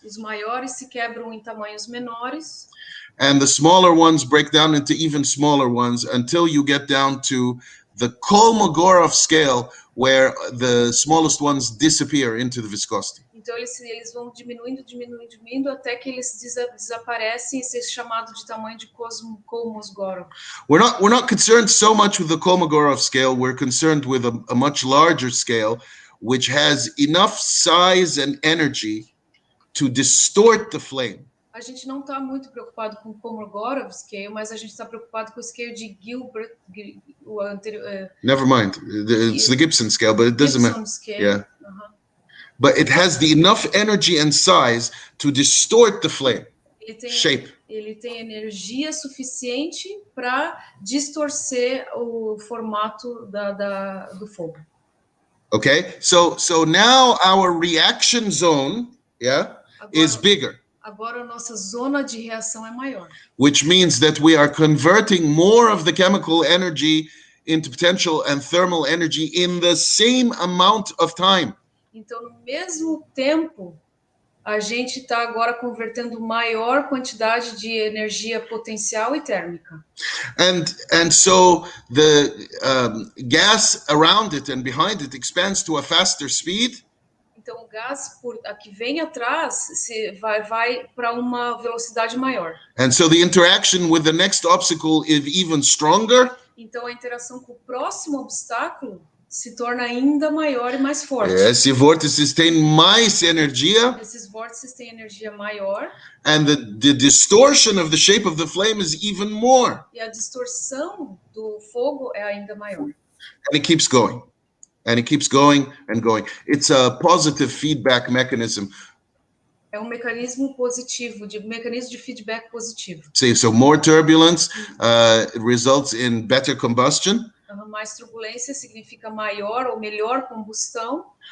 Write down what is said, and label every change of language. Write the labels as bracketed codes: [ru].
[pt] Os maiores se quebram em tamanhos menores. [en] And the smaller ones break down into even smaller ones until you get down to the Kolmogorov scale, where the smallest ones disappear into the viscosity. [pt] Então eles vão diminuindo até que eles desaparecem, esse chamado de tamanho de Kolmogorov. [en] We're not concerned so much with the Kolmogorov scale. We're concerned with a much larger scale, which has enough size and energy to distort the flame. [pt] A gente não está muito preocupado com o Kolmogorov scale, mas a gente está preocupado com o scale de Gilbert, o anterior. [en] Never mind, it's the Gibson scale, but it doesn't matter. Yeah. But it has enough energy and size to distort the flame. Shape. [pt] Ele tem energia suficiente para distorcer o formato do fogo. [en] Okay, so now our reaction zone, is bigger. [pt] Agora a nossa zona de reação é maior. [en] Which means that we are converting more of the chemical energy into potential and thermal energy in the same amount of time. [pt] Então, no mesmo tempo, a gente está agora convertendo maior quantidade de energia potencial e térmica. [en] And so the gas around it and behind it expands to a faster speed. [pt] Então, o gás que vem atrás vai para uma velocidade maior. [en] And so the interaction with the next obstacle is even stronger. [pt] Então, a interação com o próximo obstáculo se torna ainda maior e mais forte. Esses vórtices têm mais energia. Esses vórtices têm energia maior. [en] And the distortion of the shape of the flame is even more. [pt] E a distorção do fogo é ainda maior. [en] And it keeps going. And it keeps going and going. It's a positive feedback mechanism. [pt] É mecanismo positivo, mecanismo de feedback positivo. [en] So more turbulence results in better combustion. [pt] Mais turbulência significa maior ou melhor combustão.